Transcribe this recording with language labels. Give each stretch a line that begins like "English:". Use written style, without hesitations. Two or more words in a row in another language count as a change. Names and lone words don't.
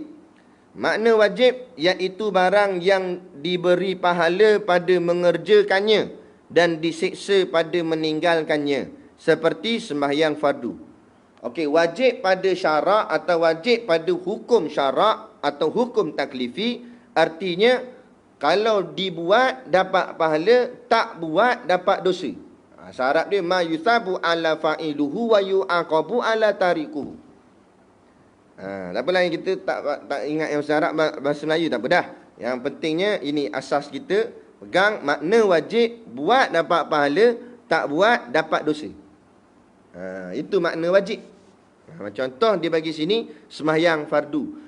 Malay: Makna wajib iaitu barang yang diberi pahala pada mengerjakannya dan disiksa pada meninggalkannya, seperti sembahyang fardu. Okey, wajib pada syarak atau wajib pada hukum syarak atau hukum taklifi, artinya kalau dibuat dapat pahala, tak buat dapat dosa. Syarat dia
Arabic: ما يثاب على فاعله ويعاقب على تاركه.
Malay: Tak apalah yang kita tak ingat yang syarat bahasa Melayu, tak apa dah. Yang pentingnya ini asas kita. Pegang makna wajib, buat dapat pahala, tak buat dapat dosa. Itu makna wajib. Contoh dia bagi sini, sembahyang fardu.